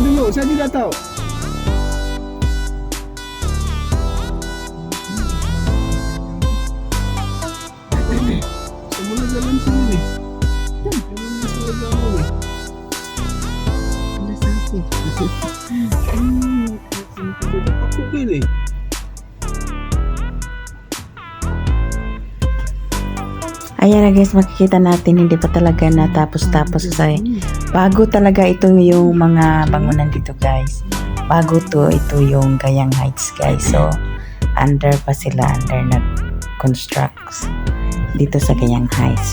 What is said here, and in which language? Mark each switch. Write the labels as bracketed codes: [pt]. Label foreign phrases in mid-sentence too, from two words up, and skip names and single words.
[id] Saya tidak tahu. Semula jalan sini nih. Jalan masuk jauh nih. Ada sapi. Aku gini. [tl] Ayan na guys, makikita natin hindi pa talaga natapos-tapos kasi bago talaga ito yung mga bangunan dito guys. Bago to, ito yung Gayang Heights guys. So, under pa sila, under nag-constructs dito sa Gayang Heights.